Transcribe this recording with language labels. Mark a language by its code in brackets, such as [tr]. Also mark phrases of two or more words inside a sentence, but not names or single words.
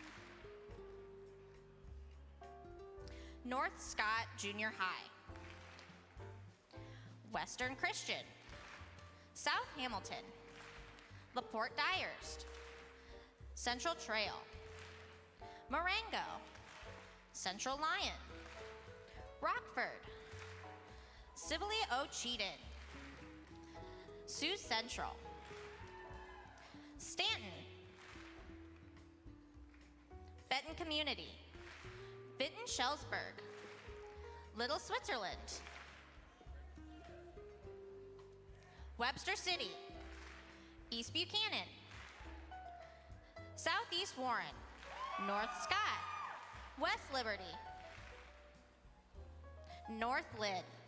[en] North Scott Junior High, Western Christian, South Hamilton, LaPorte Dyerst, Central Trail, Marengo, Central Lyon, Rockford, Sibley O'Cheaton, Sioux Central, Stanton, Benton Community, Benton Shellsburg, Little Switzerland, Webster City, East Buchanan, Southeast Warren, North Scott, West Liberty, North Lyd.